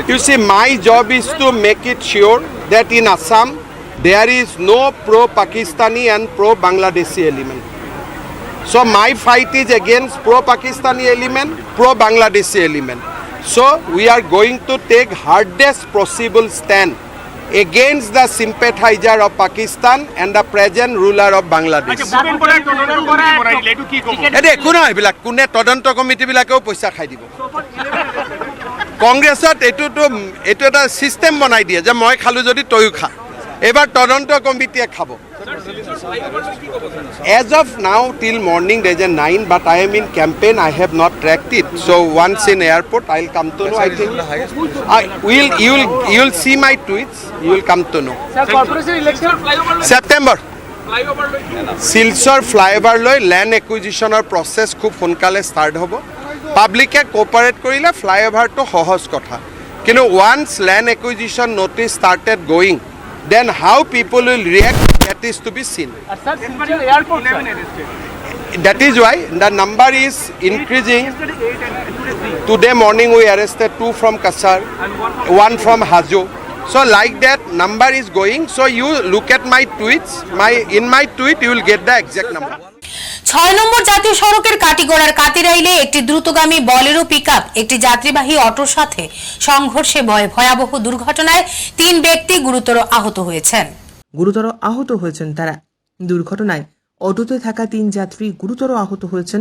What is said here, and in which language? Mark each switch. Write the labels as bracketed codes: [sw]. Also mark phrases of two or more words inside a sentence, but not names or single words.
[en] You see, my job is to make it sure that in Assam there is no pro-Pakistani and pro-Bangladeshi element. So my fight is against pro-Pakistani element, pro-Bangladeshi element. So we are going to take hardest possible stand against the sympathizer of Pakistan and the present ruler of Bangladesh. [as] একো নহয়, এইবিলাক কোনে তদন্ত কমিটিবিলাকেও পইচা খাই দিব। কংগ্ৰেছত এইটো এটা চিষ্টেম বনাই দিয়ে যে মই খালো যদি তয়ো খা। এবার তদন্ত কমিটিয়ে খাব। [en] As of now till morning there is a 9, but I am in campaign. I have not tracked it. So once in airport I'll come to know. I think you will see my tweets. You will come to know. Sir, corporation election [as] September. Silchar flyover loi [en] land acquisition [as] or process খুব সোনকালে start হ'ব। [en] Public cooperate [as] কৰিলে flyover to সহজ কথা। [en] কিন্তু once land acquisition notice started going, then how people will react, that is to be seen. Sir, Silchar airport That is why the number is increasing. Today morning we arrested 2 from Kasar, 1 from Hajo. So like that number is going. So you look at my tweets. In my tweet you will get the exact number. [bn] 6 নম্বর জাতীয় সড়কের কাটিগড়ার কাতিরাইলে একটি দ্রুতগামী বলেরো পিকআপ একটি যাত্রীবাহী অটোর সাথে সংঘর্ষে ভয়াবহ দুর্ঘটনায় 3 ব্যক্তি গুরুতর আহত হয়েছেন। তারা দুর্ঘটনায় অটোতে থাকা 3 যাত্রী গুরুতর আহত হয়েছেন।